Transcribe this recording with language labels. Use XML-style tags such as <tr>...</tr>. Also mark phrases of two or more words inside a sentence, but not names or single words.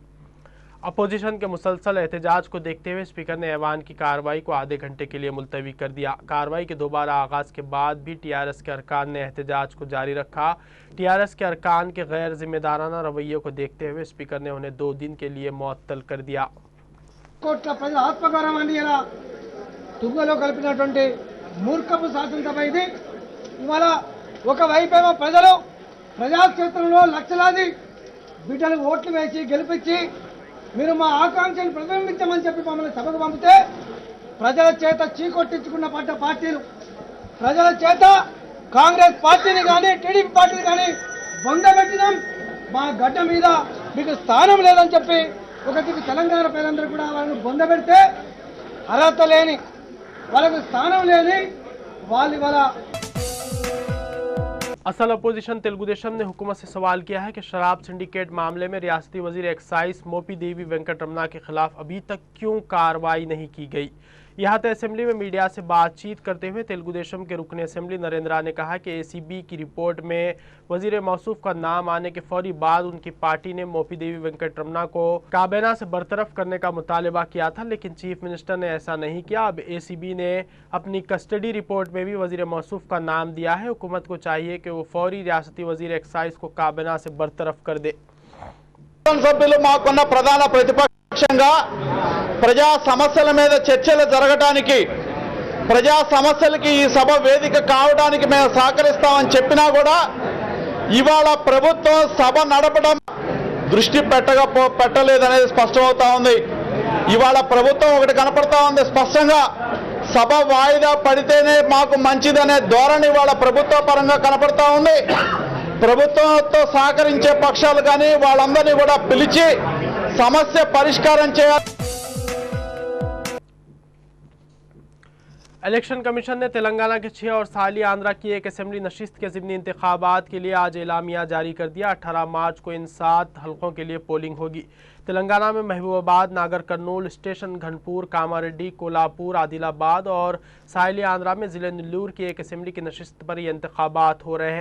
<ur>اپوزیشن کے مسلسل احتجاج کو دیکھتے ہوئے اسپیکر نے ایوان کی کارروائی کو آدھے گھنٹے کے لیے ملتوی کر دیا. کارروائی کے دوبارہ آغاز کے بعد بھی TRS کے ارکان نے احتجاج کو جاری رکھا. TRS کے ارکان کے غیر ذمہ دارانہ رویے کو دیکھتے ہوئے اسپیکر نے انہیں 2 دن کے لیے معطل کر دیا.</ur> <te>తుంగలో కలిపినటువంటి మూర్ఖపు శాసనసభ ఇది. ఇవాళ ఒకవైపేమో ప్రజలు ప్రజాక్షేత్రంలో లక్షలాది బిడ్డలు ఓట్లు వేసి గెలిపించి మీరు మా ఆకాంక్షను ప్రతిబింబించమని చెప్పి మమ్మల్ని సభకు పంపితే ప్రజల చేత చీకొట్టించుకున్న పార్టీలు, ప్రజల చేత కాంగ్రెస్ పార్టీని కానీ టీడీపీ పార్టీని కానీ బొందబెట్టినాం. మా గడ్డ మీద మీకు స్థానం లేదని చెప్పి ఒక దిక్కు తెలంగాణ ప్రజలందరూ కూడా వాళ్ళని బొందబెడితే అర్హత లేని వాళ్ళకు స్థానం లేని వాళ్ళు ఇవాళ</te> <ur>اصل اپوزیشن تیلگو دیشم نے حکومت سے سوال کیا ہے کہ شراب سنڈیکیٹ معاملے میں ریاستی وزیر ایکسائز موپی دیوی وینکٹ رمنا کے خلاف ابھی تک کیوں کارروائی نہیں کی گئی. یہاں تو اسمبلی میں میڈیا سے بات چیت کرتے ہوئے تیلگو دیشم کے رکن اسمبلی نریندرا نے کہا کہ اے سی بی کی رپورٹ میں وزیر موصوف کا نام آنے کے فوری بعد ان کی پارٹی نے موپی دیوی وینکٹ رمنا کو کابینہ سے برطرف کرنے کا مطالبہ کیا تھا، لیکن</ur> <en>Chief Minister</en> <ur>نے ایسا نہیں کیا. اب اے سی بی نے اپنی</ur> <en>custody report</en> <ur>میں بھی وزیر موصوف کا نام دیا ہے. حکومت کو چاہیے کہ وہ فوری ریاستی وزیر ایکسائز کو کابینہ سے برطرف کر دے.</ur> <te>ప్రధాన ప్రతిపక్షంగా ప్రజా సమస్యల మీద చర్చలు జరగడానికి, ప్రజా సమస్యలకి ఈ సభ వేదిక కావడానికి మేము సహకరిస్తామని చెప్పినా కూడా ఇవాళ ప్రభుత్వం సభ నడపడం దృష్టి పెట్టలేదనేది స్పష్టమవుతా ఉంది। ఇవాళ ప్రభుత్వం ఒకటి కనపడతా ఉంది స్పష్టంగా, సభ వాయిదా పడితేనే మాకు మంచిదనే ధోరణి ఇవాళ ప్రభుత్వ పరంగా కనపడతా ఉంది। ప్రభుత్వంతో సహకరించే పక్షాలు కానీ వాళ్ళందరినీ కూడా పిలిచి సమస్య పరిష్కారం చేయాలి।</te> <en>Election Commission</en> <ur>نے تلنگانہ کے 6 اور ساحلی آندھرا کی ایک اسمبلی نشست کے ضمنی انتخابات کے لیے آج اعلامیہ جاری کر دیا. 18 مارچ کو ان 7 حلقوں کے لیے پولنگ ہوگی۔ تلنگانہ میں محبوب آباد، ناگر کرنول، اسٹیشن گھن پور، کاماریڈی، کولہاپور، عادل آباد اور ساحلی آندھرا میں ضلع نیلور کی ایک اسمبلی کی نشست پر یہ انتخابات ہو رہے ہیں.</ur>